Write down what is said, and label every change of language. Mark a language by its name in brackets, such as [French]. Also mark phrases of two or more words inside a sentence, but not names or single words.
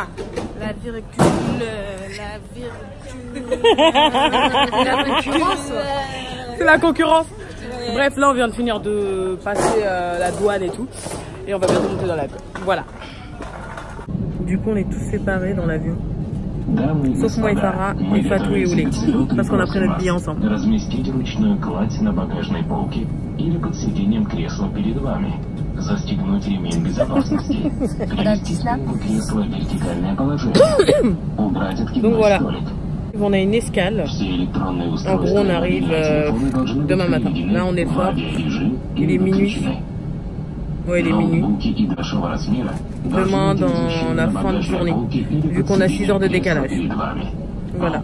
[French] La virgule. La concurrence. C'est la concurrence. Bref, là on vient de finir de passer la douane et tout. Et on va bientôt monter dans l'avion. Voilà. Du coup on est tous séparés dans l'avion. Sauf moi et Farah, et Fatou et Oulé. Parce qu'on a pris notre billet ensemble. [Russian] Застегнуть ремень безопасности. Перевести спинку кресла в вертикальное положение. Убрать [French] Donc voilà. [Russian] столик. [French] On a une escale. En gros, on arrive demain matin. Là, on est le soir. Il est minuit. Ouais, il est minuit. Demain, dans la fin de journée. Vu qu'on a 6 heures de décalage. Voilà.